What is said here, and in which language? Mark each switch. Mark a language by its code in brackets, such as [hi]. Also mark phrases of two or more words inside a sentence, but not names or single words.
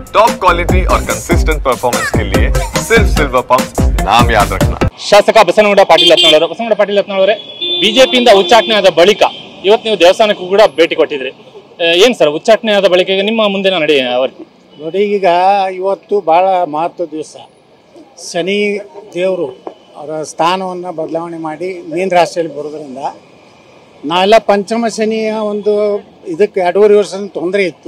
[hi] टॉप क्वालिटी और कंसिस्टेंट परफॉर्मेंस के लिए सिर्फ सिल्वर पंप नाम याद रखना। [kn] ಶಾಸಕ ಬಸನಗೌಡ ಪಾಟೀಲ್ ಯತ್ನಾಳ್ ಬಸನಗೌಡ ಪಾಟೀಲ್ ಯತ್ನಾಳ್ ಅವರೇ, ಬಿಜೆಪಿಯಿಂದ ಉಚ್ಚಾಟನೆ ಆದ ಬಳಿಕ ಇವತ್ತು ನೀವು ದೇವಸ್ಥಾನಕ್ಕೂ ಕೂಡ ಭೇಟಿ ಕೊಟ್ಟಿದ್ರಿ. ಏನು ಸರ್ ಉಚ್ಚಾಟನೆ ಆದ ಬಳಿಕ ಈಗ ನಿಮ್ಮ ಮುಂದಿನ ನಡೆ ನೋಡಿ, ಈಗ ಇವತ್ತು ಭಾಳ ಮಹತ್ವದ ದಿವಸ. ಶನಿ ದೇವರು ಅವರ ಸ್ಥಾನವನ್ನು ಬದಲಾವಣೆ ಮಾಡಿ ಮೀನ ರಾಶಿಯಲ್ಲಿ ಬರೋದ್ರಿಂದ ನಾವೆಲ್ಲ ಪಂಚಮ ಶನಿಯ ಒಂದು ಇದಕ್ಕೆ 2.5 ವರ್ಷದ ತೊಂದರೆ ಇತ್ತು.